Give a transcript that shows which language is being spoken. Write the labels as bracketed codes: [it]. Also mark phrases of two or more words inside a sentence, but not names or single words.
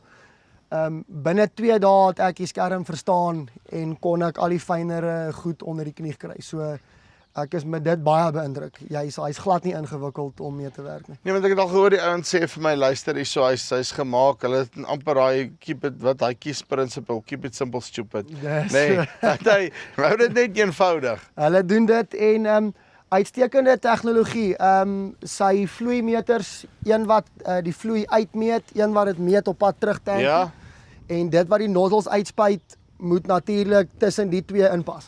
[af] Binne 2 dae het ek die skerm verstaan en kon ek al die fynere goed onder die knie kry. So ek is met dit baie beïndruk. Hy's glad nie ingewikkeld om mee te werk nie. Nee, want ek het al gehoor die ouens sê vir my luister hierso, hy's gemaak. Hulle het amper daai [en] keep it [af] wat hy kies principle, [en] keep it simple stupid. [af] Dis Nee, hy hou dit net eenvoudig. Hulle doen dit en uitstekende tegnologie. Sy vloeimeters, een wat die vloei uitmeet, een wat dit meet op pad terug tank. Ja. En dit wat die nozzles uitspuit, moet natuurlik tussen die twee inpas.